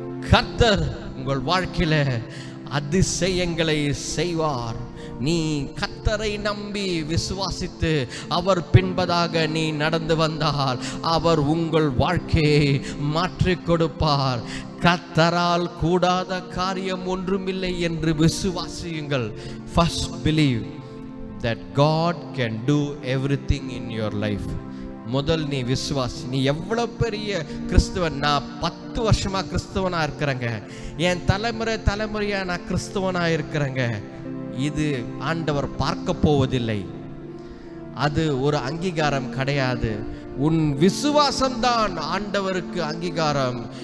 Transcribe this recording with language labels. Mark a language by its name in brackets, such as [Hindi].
[Tamil] கர்த்தர் உங்கள் வாழ்க்கையில அதிசயங்களை செய்வார். நீ கர்த்தரை நம்பி விசுவாசித்து அவர் பின்பதாக நீ நடந்து வந்தால் அவர் உங்கள் வாழ்க்கையை மாற்றிக் கொடுப்பார். கர்த்தரால் கூடாத காரியம் ஒன்றுமில்லை என்று விசுவாசியுங்கள். [English] First believe that God can do everything in your life. [Tamil] முதல் நீ விசுவாசி. நீ எவ்வளவு பெரிய கிறிஸ்துவன். நான் 10 வருஷமா கிறிஸ்துவனா இருக்கிறேங்க, என் தலைமுறையா நான் கிறிஸ்துவனா இருக்கிறேங்க, இது ஆண்டவர் பார்க்க போவதில்லை. அது ஒரு அங்கீகாரம் கிடையாது. உன் விசுவாசம்தான் ஆண்டவருக்கு அங்கீகாரம்.